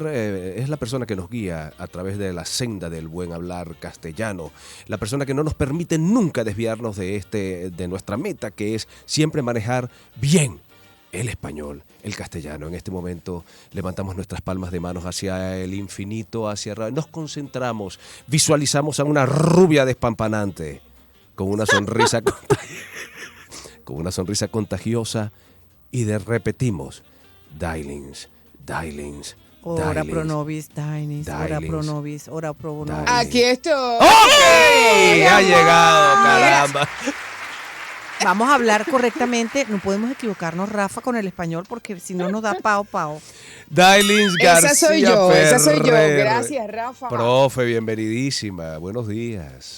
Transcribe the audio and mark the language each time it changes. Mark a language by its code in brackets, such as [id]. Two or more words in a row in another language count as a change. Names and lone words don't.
[es] Es la persona que nos guía a través de la senda del buen hablar castellano, la persona que no nos permite nunca desviarnos de nuestra meta, que es siempre manejar bien el español, el castellano. En este momento levantamos nuestras palmas de manos hacia el infinito, hacia arriba, nos concentramos, visualizamos a una rubia despampanante con una sonrisa con una sonrisa contagiosa y repetimos: Dailins, Dailins, [la] Ora Dailins, pro nobis, Dailins, ora pro nobis, ora pro nobis. [es] Aquí estoy. ¡Ok! Ha llegado, caramba. Vamos a hablar correctamente. No podemos equivocarnos, Rafa, con el español porque si no nos da pao. Dailins García Esa soy yo. Ferrer. Gracias, Rafa. Profe, bienvenidísima. Buenos días.